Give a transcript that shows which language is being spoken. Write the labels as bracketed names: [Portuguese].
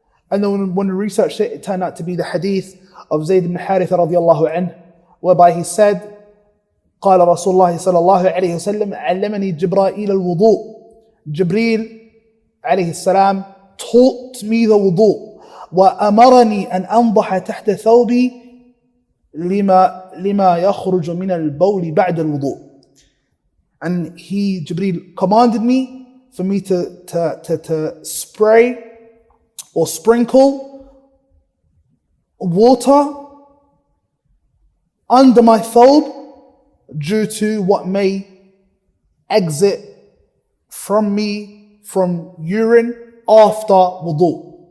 [English] And then when we researched it, it turned out to be the hadith of Zayd ibn Haritha radiallahu anhu, whereby he said, [Arabic] قال رسول الله صلى الله عليه وسلم علمني جبرائيل الوضوء. [English] Jibreel عليه السلام taught me the wudu. [Arabic] وأمرني أن أنضح تحت ثوبي لما يخرج من البول بعد الوضوء. [English] And Jibreel commanded me for me to spray or sprinkle water under my thobe due to what may exit from me from urine after wudu.